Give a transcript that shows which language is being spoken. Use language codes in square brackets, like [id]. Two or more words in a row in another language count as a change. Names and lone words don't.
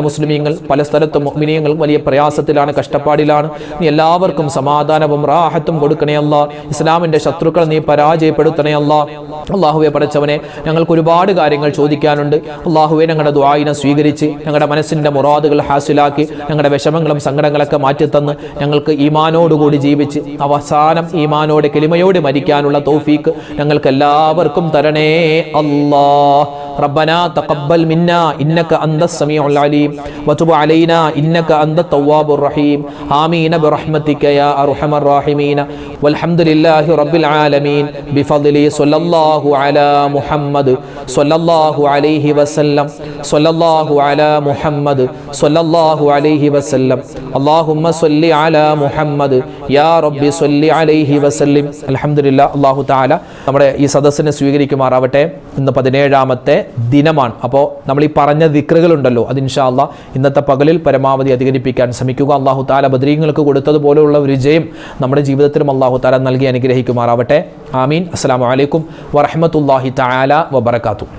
[ml] മുസ്ലിമീങ്ങൾ പല സ്ഥലത്തും മുഅ്മിനീങ്ങൾ വലിയ പ്രയാസത്തിലാണ് കഷ്ടപ്പാടിലാണ് നീ എല്ലാവർക്കും സമാധാനവും റാഹത്തും കൊടുക്കണേ ഇസ്ലാമിന്റെ ശത്രുക്കൾ നീ പരാജയപ്പെടുത്തണേ അല്ലാഹുവേ പടച്ചവനെ ഞങ്ങൾക്ക് ഒരുപാട് കാര്യങ്ങൾ ചോദിക്കാനുണ്ട് അല്ലാഹുവേ ഞങ്ങളുടെ ദുആയിനെ സ്വീകരിച്ച് ഞങ്ങളുടെ മനസ്സിന്റെ മുറാദുകൾ ഹാസിലാക്കി ഞങ്ങളുടെ വിഷമങ്ങളും സങ്കടങ്ങളൊക്കെ മാറ്റിത്തന്ന് ഞങ്ങൾക്ക് ഈമാനോടുകൂടി ജീവിച്ച് അവസാനം ഈമാനോടെ കലിമയോടെ മരിക്കാനുള്ള തൗഫീഖ് ഞങ്ങൾക്ക് എല്ലാവർക്കും തരണേ [ar] ربنا تقبل منا إنك أنت السميع العليم وتب علينا إنك أنت التواب الرحيم آمين برحمتك يا أرحم الراحمين والحمد لله رب العالمين بفضل صلى الله على محمد صلى الله عليه وسلم صلى الله على محمد صلى الله عليه وسلم اللهم صل على محمد يا رب صل عليه وسلم الحمد لله الله تعالى [ml] നമ്മുടെ ഈ സദസ്സിനെ സ്വീകരിക്കുമാറാവട്ടെ ഇന്ന് 17ാമത്തെ ദിനമാണ് അപ്പോൾ നമ്മൾ ഈ പറഞ്ഞ ദിക്റുകളുണ്ടല്ലോ അത് [ar] إن شاء الله [ml] ഇന്നത്തെ പകലിൽ പരമാവധി അധികരിപ്പിക്കാൻ ശ്രമിക്കുക [ar] الله تعالى [ml] ബദരീങ്ങൾക്ക് കൊടുത്തതുപോലെയുള്ള ഒരു വിജയം നമ്മുടെ ജീവിതത്തിലും [ar] الله تعالى [ml] നൽകി അനുഗ്രഹിക്കുമാറാവട്ടെ ആമീൻ [ar] السلام عليكم ورحمة الله تعالى وبركاته